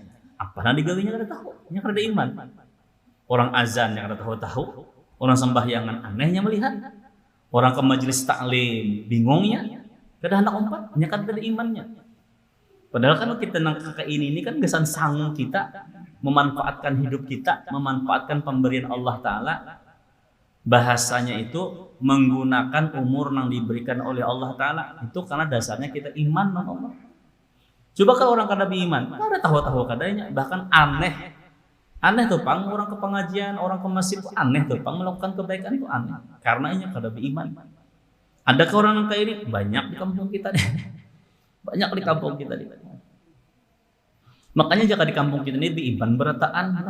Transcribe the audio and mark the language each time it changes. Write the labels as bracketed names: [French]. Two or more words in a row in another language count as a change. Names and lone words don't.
[Banjar] Apa yang digawinya kada tahu. Nya kada iman. Orang azan yang kada tahu. Orang sembahyangan anehnya melihat. Orang ke majelis taklim bingungnya. Kada hendak umpat, nya kada ada imannya. [Indonesian] Padahal kan kita nang kakak ini kan gesan sangu kita memanfaatkan hidup kita, memanfaatkan pemberian Allah Ta'ala. Bahasanya itu menggunakan umur yang diberikan oleh Allah Ta'ala. Itu karena dasarnya kita iman sama Allah. [Banjar] Coba kalau orang kada beriman, kada tahu kadanya, bahkan aneh tuh pang, orang ke pengajian, orang ke masjid itu aneh tuh pang, melakukan kebaikan itu aneh karena ini kada beriman. [Indonesian] Adakah orang yang kayak ini? Banyak di kampung kita deh. Banyak di kampung kita deh. Makanya jika di kampung kita ini beriman [Banjar] berataan lah.